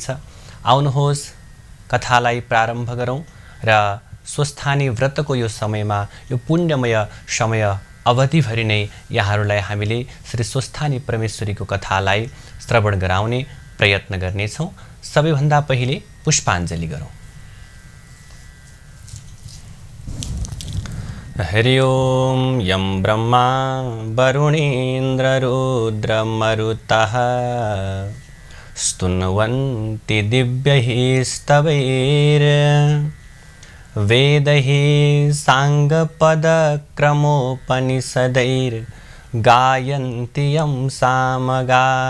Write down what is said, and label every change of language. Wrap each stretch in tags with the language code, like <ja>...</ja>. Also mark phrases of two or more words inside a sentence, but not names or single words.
<ne>आउनुहोस् कथालाई प्रारम्भ गरौँ र स्वस्थानी व्रतको यो समयमा, यो पुण्यमय समय अवधिभरि नै यहाँहरूलाई हामीले श्री स्वस्थानी परमेश्वरीको कथालाई श्रवण गराउने प्रयत्न गर्नेछौँ। सबैभन्दा पहिले पुष्पाञ्जली गरौँ।</ne> <sa>हरि ओम यं ब्रह्मा वरुणेन्द्ररुद्रमरुतः स्तुन्वन्ति दिव्यैः स्तवैर्वेदैः साङ्गपदक्रमोपनिषदैर्गायन्ति यं सामगा</sa>